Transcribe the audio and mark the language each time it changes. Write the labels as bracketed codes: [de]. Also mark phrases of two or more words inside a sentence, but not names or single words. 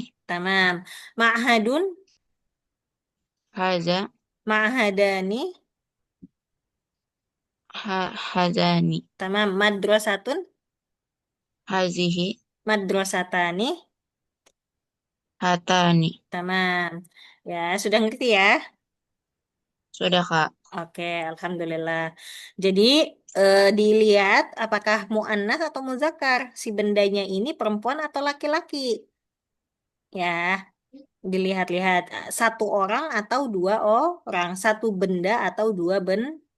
[ar] تمام. معهدٌ. [id] Haza. Ma'hadani. Hazani. [ar] تمام. مدرسةٌ. [id] Hazihi. Madrasatani. Hatani. Tamam. Ya, sudah ngerti ya? Sudah, Kak. Oke, alhamdulillah. Jadi dilihat apakah muannas atau muzakkar si bendanya ini perempuan atau laki-laki. Ya, dilihat-lihat satu orang atau dua orang, satu benda atau dua benda.